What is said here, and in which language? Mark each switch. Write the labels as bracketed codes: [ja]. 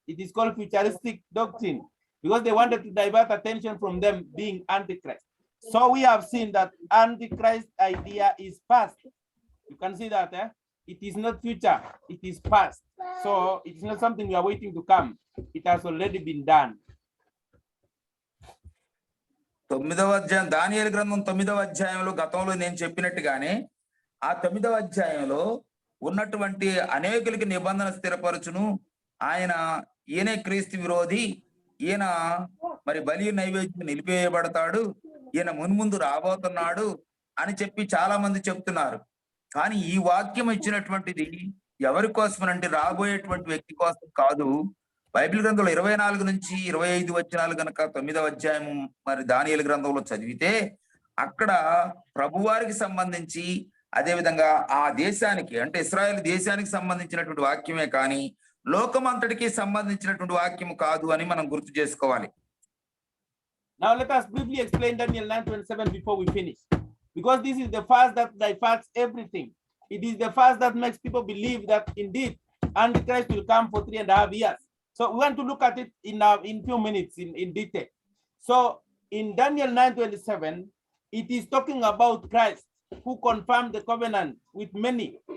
[en] It is called futuristic doctrine because they wanted to divert attention from them being Antichrist. So we have seen that Antichrist idea is past. You can see that, it is not future, it is past. So it's not something we are waiting to come. It has already been done. [te] 9వ అధ్యాయం దానియేలు గ్రంథం 9వ అధ్యాయంలో గతంలో నేను చెప్పినట్టుగానే ఆ 9వ అధ్యాయంలో ఉన్నటువంటి అనేకులకి నిబంధన స్థిరపరచును. ఈయనే క్రీస్తు విరోధి, ఈయన మరి బలి నైవేద్యం నిలిపేయబడతాడు, ఈయన మున్ముందు రాబోతున్నాడు అని చెప్పి చాలా మంది చెప్తున్నారు. కానీ ఈ వాక్యం ఇచ్చినటువంటిది ఎవరి కోసం అంటే రాబోయేటువంటి వ్యక్తి కోసం కాదు. బైబిల్ గ్రంథంలో 24 నుంచి 25 వచనాలు గనక 9వ అధ్యాయం మరి దానియేలు గ్రంథంలో చదివితే అక్కడ ప్రభువారికి సంబంధించి, అదే విధంగా ఆ దేశానికి అంటే ఇశ్రాయేల్ దేశానికి సంబంధించినటువంటి వాక్యమే కానీ లోకమంతటికి సంబంధించినటువంటి వాక్యం కాదు అని మనం గుర్తు చేసుకోవాలి. [en] Now let us briefly explain Daniel 9:27 before we finish, because this is the fast that diverts everything. It is the fast that makes people believe that indeed Antichrist will come for 3.5 years. So we want to look at it in few minutes in detail. So in Daniel 9:27, it is talking about Christ who confirmed the covenant with many.